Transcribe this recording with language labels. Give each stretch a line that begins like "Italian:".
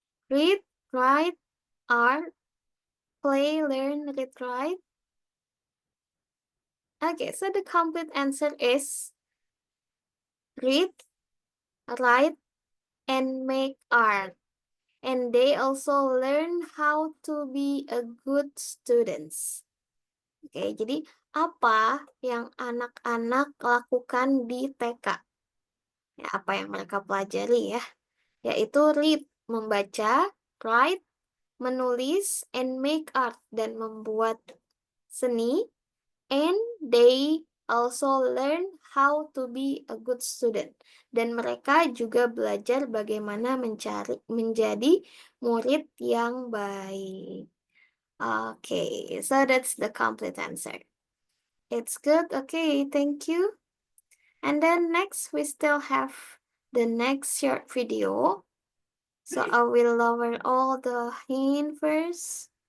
English: Read, write, art, play, learn, read, write. Okay, so the complete answer is read, write, and make art. And they also learn how to be a good students.
Indonesian: Oke, jadi apa yang anak-anak lakukan di TK? Ya, apa yang mereka pelajari ya? Yaitu read, membaca, write, menulis,
English: and make art,
Indonesian: dan membuat seni.
English: And they also learn how to be a good student.
Indonesian: Dan mereka juga belajar bagaimana menjadi murid yang baik.
English: Okay, so that's the complete answer. It's good. Okay, thank you. And then next, we still have the next short video. So I will lower all the hand first.